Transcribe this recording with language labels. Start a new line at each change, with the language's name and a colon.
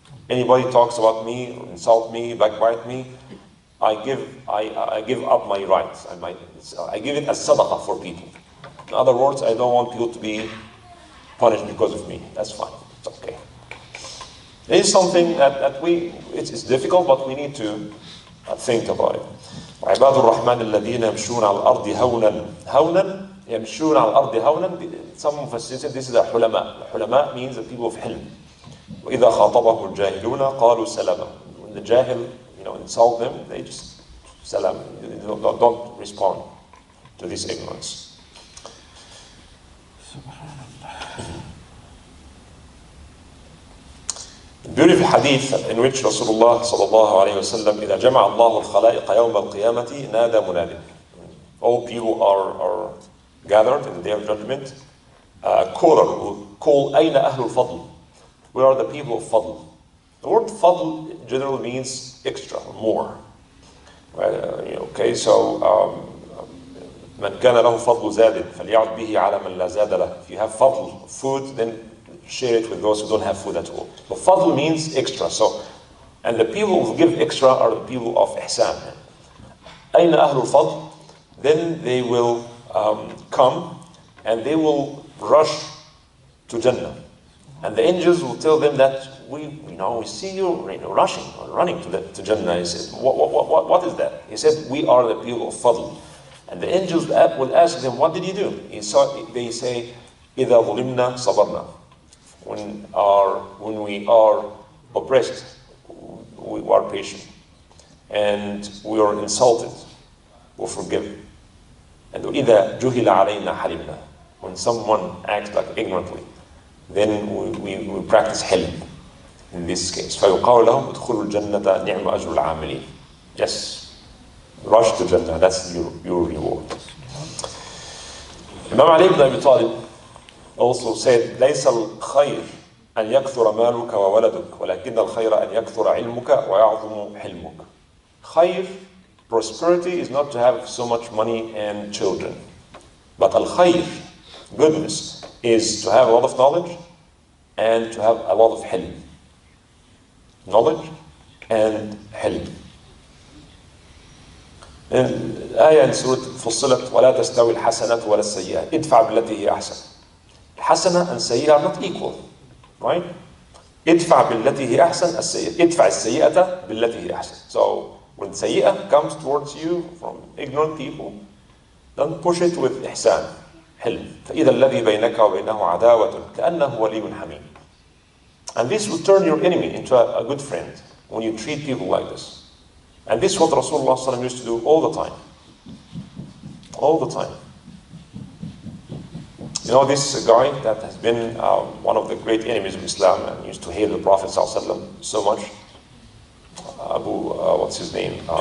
English: Anybody talks about me, insult me, backbite me, I give up my rights. I give it as sadaqah for people. In other words, I don't want people to be punished because of me. That's fine. It's okay. It is something that it's difficult, but we need to think about it.
Arabic: عباد الرحمن الذين يمشون على الأرض هونا يمشون على الأرض هونا.
English: Some of us said this is a hulama. Hulama means the people of hilm.
Arabic: وإذا خاطبهم الجاهلون قالوا سلاما.
English: When the jahil insult them, they just salam. Don't respond to this ignorance. Beautiful hadith in which Rasulullah sallallahu alayhi wa sallam,
Arabic: إذا جمع الله الخلائق يوم القيامة نادى مناد.
English: All people are gathered in the day of judgment. A caller will call
Arabic: أين أهل الفضل?
English: Where are the people of Fadl? The word Fadl generally means extra, more. Okay, so
Arabic: من كان له فضل زاد فليعد به على من لا زاد له.
English: If you have fadl, food, then share it with those who don't have food at all. But fadl means extra. So, and the people who give extra are the people of ihsan.
Arabic: أين أهل الفضل?
English: Then they will come and they will rush to Jannah. And the angels will tell them that we see you, rushing or running to Jannah. He said, what is that? He said, we are the people of fadl. And the angels will ask them, what did you do? They say,
Arabic: إِذَا ظُلِمْنَا صَبَرْنَا.
English: When we are oppressed, we are patient. And we are insulted, we forgive. And
Arabic: إِذَا جُهِلَ عَلَيْنَا حَلِمْنَا.
English: When someone acts like ignorantly, then we practice hilm in this case.
Arabic: فَيُقَالُ لَهُمْ ادْخُلُوا الْجَنَّةَ نِعْمَ أَجْرُ الْعَامِلِينَ.
English: Yes. Rush to Jannah, that's your reward. Imam Ali ibn Abi Talib also said,
Arabic: ليس الخير أن يكثر مالك وولدك ولكن الخير أن يكثر علمك ويعظم حلمك.
English: Khayr, prosperity, is not to have so much money and children. But al-khayr, goodness, is to have a lot of knowledge and to have a lot of hilm. Knowledge and hilm.
Arabic: آية سورة فصلت ولا تستوي الحسنة ولا السيئة ادفع بالتي هي أحسن.
English: الحسنة and سيئة are not equal, right?
Arabic: ادفع بالتي هي أحسن السيئة. ادفع السيئة بالتي هي أحسن.
English: So when سيئة comes towards you from ignorant people, don't push it with إحسان, حلم.
Arabic: فإذا الذي بينك وبينه عداوة كأنه ولي حميم.
English: And this will turn your enemy into a good friend when you treat people like this. And this is what Rasulullah ﷺ used to do all the time. All the time. You know, this guy that has been one of the great enemies of Islam and used to hate the Prophet ﷺ so much, what's his name?